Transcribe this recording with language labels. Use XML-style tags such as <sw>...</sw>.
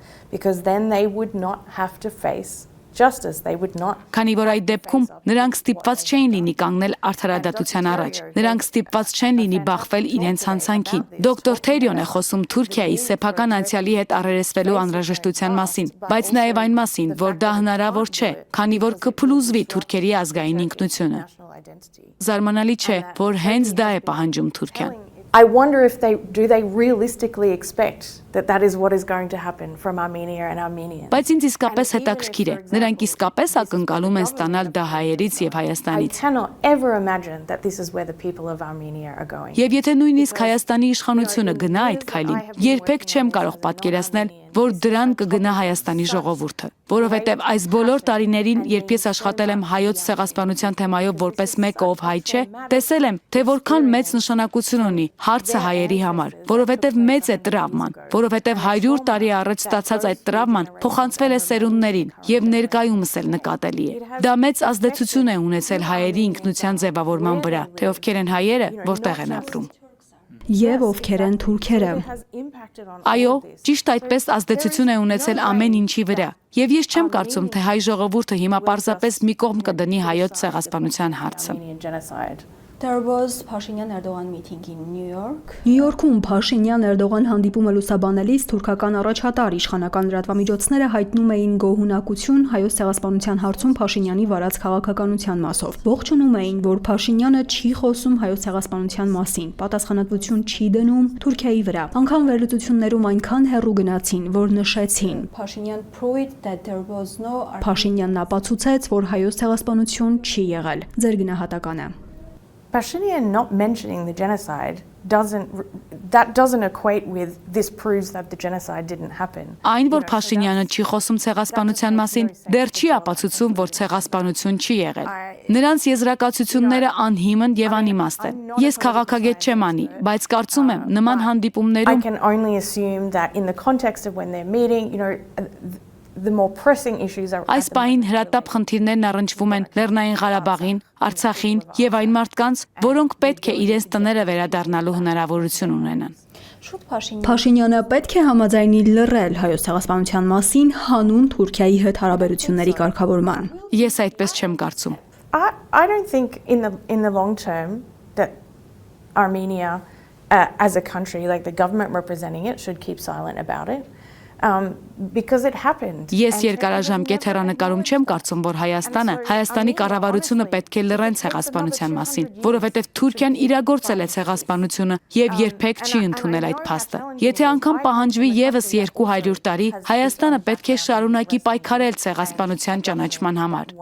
<en>Because then they would not have to face justice, they would not.</en> <hy>Քանի որ այդ դեպքում նրանք ստիպված չէին լինի կանգնել արդարադատության առաջ։ Նրանք ստիպված չեն լինի բախվել իրենց հանցանքին։ Դոկտոր Թերյոն է խոսում Թուրքիայի սեփական անցյալի հետ առերեսվելու անհրաժեշտության մասին, բայց նաև այն մասին, որ դա հնարավոր չէ, քանի որ կփլուզվի թուրքերի ազգային ինքնությունը։ Զարմանալի չէ, որ հենց դա է պահանջում Թուրքիան։</hy> <en>I wonder if they realistically expect that is what is going to happen from Armenia and Armenians.</en> <hy>Բայց ինձ իսկապես հետաքրքիր է։ Նրանք իսկապես ակնկալում են ստանալ դա հայերից եւ Հայաստանից։</hy> <en>I cannot ever imagine that this is where the people of Armenia are going.</en> <hy>Եվ եթե նույնիսկ Հայաստանի իշխանությունը գնա այդ քայլին, երբեք չեմ կարող պատկերացնել, որ դրան կգնա Հայաստանի ժողովուրդը, որովհետև այս բոլոր տարիներին, երբ ես աշխատել եմ հայոց ցեղասպանության թեմայով որպես մեկը, ով հայ չէ, տեսել եմ, թե որքան մեծ նշանակություն ունի հարցը հայերի համար, որովհետև մեծ է տրավման, որովհետև 100 տարի առաջ ստացած այդ տրավման փոխանցվել է սերունդներին եւ ներկայումս էլ նկատելի է։ Դա մեծ ազդեցություն է ունեցել հայերի ինքնության ձևավորման վրա, թե ովքեր են հայերը, որտեղ են ապրում։ Եվ ովքեր են թուրքերը։ Այո, ճիշտ այդպես ազդեցություն է ունեցել ամեն ինչի վրա։ Եւ ես չեմ կարծում, թե հայ ժողովուրդը հիմա պարզապես մի կողմ կդնի հայոց ցեղասպանության հարցը։</hy> <en>There was Pashinyan-Erdogan meeting in New York.</en> <hy>Նյու Յորքում Փաշինյան-Էրդողան հանդիպումը լուսաբանելիս թուրքական առաջատար իշխանական լրատվամիջոցները հայտնում էին գոհունակություն հայոց ցեղասպանության հարցում Փաշինյանի վարած քաղաքականության մասով։ Ողջունում էին, որ Փաշինյանը չի խոսում հայոց ցեղասպանության մասին, պատասխանատվություն չի դնում Թուրքիայի վրա։ Անկամ վերլուծություններում այնքան հեռու գնացին, որ նշեցին.</hy> <en>Pashinyan proved that there was no</en> <hy>Փաշինյանն ապացուցեց, որ հայոց ցեղասպանություն չի եղել։ Ձեր գնահատականը։</hy> <en>Pashinyan not mentioning the genocide doesn't equate with this proves that the genocide didn't happen.</en> <hy>Այն որ Փաշինյանը չի խոսում ցեղասպանության մասին, դեռ չի ապացուցում, որ ցեղասպանություն չի եղել։ Նրանց եզրակացությունները անհիմն եւ անիմաստ են։ Ես քաղաքագետ չեմ անի, բայց կարծում եմ նման հանդիպումներում</hy> <en>I can only assume that in the context of when they're meeting, the more pressing issues are.</en> <hy>Այս պահին հրատապ խնդիրներն առնչվում են Լեռնային Ղարաբաղին, Արցախին եւ այն մարդկանց, որոնք պետք է իրենց տները վերադառնալու հնարավորություն ունենան։ Փաշինյանը պետք է համաձայնի լռել հայոց ցեղասպանության մասին հանուն Թուրքիայի հետ հարաբերությունների կարգավորման։ Ես այդպես չեմ կարծում։</hy> <en>I don't think in the long term that Armenia as a country, like the government representing it, should keep silent about it. because it happened.</en> <hy>Ես երկարաժամկետ հեռանկարում չեմ կարծում, որ Հայաստանի կառավարությունը պետք է լռեն ցեղասպանության մասին, որովհետև Թուրքիան իրագործել է ցեղասպանությունը եւ երբեք չի ընդունել այդ փաստը։ Եթե անգամ պահանջվի եւս 200 տարի, Հայաստանը պետք է շարունակի պայքարել ցեղասպանության ճանաչման համար։</hy>